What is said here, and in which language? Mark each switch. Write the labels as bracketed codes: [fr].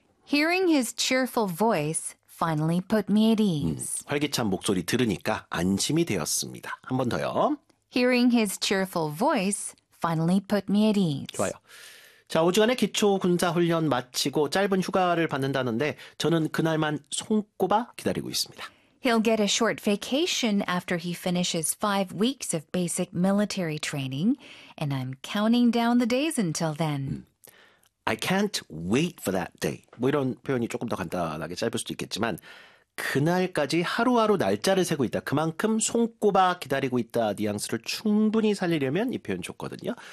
[en] Hearing his cheerful voice finally put me at ease. [ko] 활기찬 목소리 들으니까 안심이 되었습니다. 한번 더요. [en] Hearing his cheerful voice finally put me at [ko] 좋아요. [en] ease. [ko] 자, 5주간의 기초 군사 훈련 마치고 짧은 휴가를 받는다는데 저는 그날만 손꼽아 기다리고 있습니다. [en] He'll get a short vacation after he finishes 5 weeks of basic military training, and I'm counting down the days until then. I can't wait for that day. [ko] 뭐 이런 표현이 조금 더 간단하게 짧을 수도 있겠지만 그날까지 하루하루 날짜를 세고 있다. 그만큼 손꼽아 기다리고 있다. 뉘앙스를 충분히 살리려면 이 표현 좋거든요.